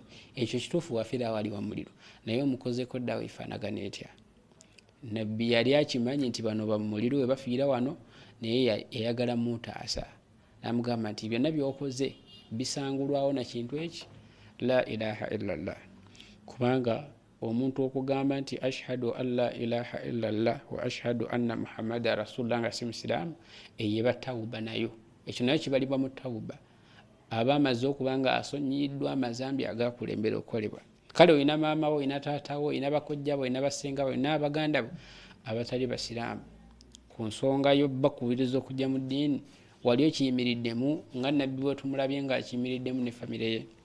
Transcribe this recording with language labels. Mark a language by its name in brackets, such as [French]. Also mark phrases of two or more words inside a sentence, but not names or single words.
[Ganda] Ekyo kituufu, wafiira awo ali wa mu muliro, naye omukozeko ddaawo efaanagana etya? Nabbi yali akimanyi nti bano ba mu muliro we bafiira wano, naye yayagala mutaasa namugamba nti byonna byokoze bisangulwawo na kintu eki [Arabic] لا إله إلا الله. [Ganda] Kubanga omuntu okugamba nti [Arabic] أشهد أن لا إله إلا الله وأشهد أن محمدا رسول الله [Ganda] nga si musiraamu eyeba tawuba nayo, ekyo nayo kibalibwa mu tawuba, aba amaze okubanga asonyiyiddwa amazambi agakulembera okukolebwa. Kale olina maama wo, olina taata wo, olina bakojja bo, olina basenga bo, olina abaganda bo abatali basiraamu, ku nsonga yo bakubiriza okujja mu ddiini, wali okiyimiriddemu nga nabbi bwe tumulabye nga akiyimiriddemu ne famire ye.